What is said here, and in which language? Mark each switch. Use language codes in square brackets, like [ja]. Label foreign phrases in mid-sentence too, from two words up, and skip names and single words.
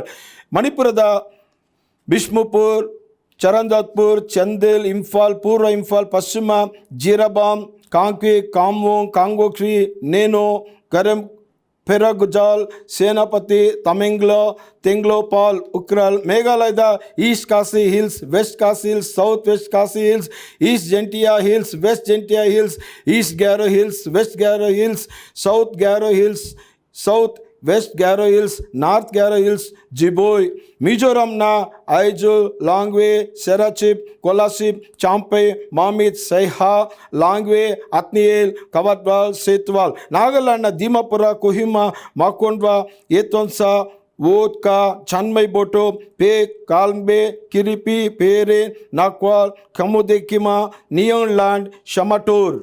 [kn] ಮಣಿಪುರದ ಬಿಷ್ಣುಪುರ್, ಚರಂದಾತ್ಪುರ್, ಚಂದೇಲ್, ಇಂಫಾಲ್, ಪೂರ್ವ ಇಂಫಾಲ್, ಪಶ್ಚಿಮ ಜೀರಾಬಾಮ್, ಕಾಂಕ್ವಿ, ಕಾಮ್ವೋಂಗ್, ಕಾಂಗೋಕ್ರಿ, ನೇನೋ, ಗರಂ, ಫೆರಗುಜಾಲ್, ಸೇನಾಪತಿ, ತಮೆಂಗ್ಲೋ, ತೆಂಗ್ಲೋಪಾಲ್, ಉಕ್ರಲ್. ಮೇಘಾಲಯದ ಈಸ್ಟ್ ಖಾಸಿ ಹಿಲ್ಸ್, ವೆಸ್ಟ್ ಖಾಸಿ ಹಿಲ್ಸ್, ಸೌತ್ ವೆಸ್ಟ್ ಖಾಸಿ ಹಿಲ್ಸ್, ಈಸ್ಟ್ ಜೆಂಟಿಯಾ ಹಿಲ್ಸ್, ವೆಸ್ಟ್ ಜೆಂಟಿಯಾ ಹಿಲ್ಸ್, ಈಸ್ಟ್ ಗ್ಯಾರೋ ಹಿಲ್ಸ್, ವೆಸ್ಟ್ ಗ್ಯಾರೋ ಹಿಲ್ಸ್, ಸೌತ್ ಗ್ಯಾರೋ ಹಿಲ್ಸ್, ಸೌತ್ ವೆಸ್ಟ್ ಗ್ಯಾರೋ ಹಿಲ್ಸ್, ನಾರ್ತ್ ಗ್ಯಾರೋ ಹಿಲ್ಸ್, ಜಿಬೋಯ್. ಮಿಜೋರಾಂನ ಐಜುಲ್, ಲಾಂಗ್ವೆ, ಸೆರಾಚಿಪ್, ಕೊಲಾಸಿಪ್, ಚಾಂಪೈ, ಮಾಮಿತ್, ಸೈಹಾ, ಲಾಂಗ್ವೆ, ಅತ್ನಿಯೇಲ್, ಕವಟ್ವಾಲ್, ಸೇತ್ವಾಲ್. ನಾಗಾಲ್ಯಾಂಡ್ನ ದೀಮಾಪುರ, ಕೊಹಿಮಾ, ಮಾಕೋಂಡ್ವಾ, ಏತೋನ್ಸಾ, ವೋದ್ಕಾ, ಚನ್ಮೈ ಬೋಟೋ, ಪೇ, ಕಾಲ್ಬೆ, ಕಿರಿಪಿ, ಪೇರೆ, ನಾಕ್ವಾಲ್, ಕಮುದೆಕಿಮಾ, ನಿಯೋನ್ಲ್ಯಾಂಡ್, ಶಮಟೂರ್.